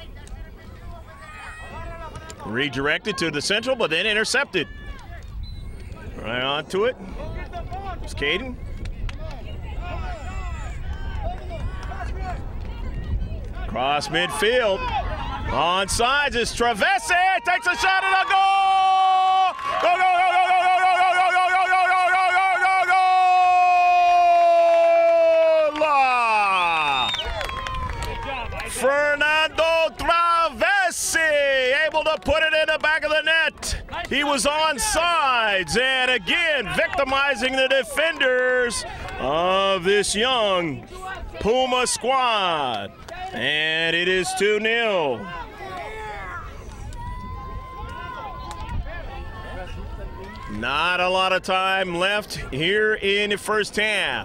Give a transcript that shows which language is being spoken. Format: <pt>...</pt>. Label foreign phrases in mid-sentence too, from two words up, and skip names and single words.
<en>Redirected to the central, but then intercepted. Right onto it. It's Caden. Cross midfield. On sides is Travesi. Takes a shot at a goal! Go, go, go, go, go, go, go, go, go, go, go, go, go, go, go! Fernando Travesi able to put it in the back of the net. He was on sides, and again victimizing the defenders of this young Puma squad. And it is 2-0. Not a lot of time left here in the first half.</en>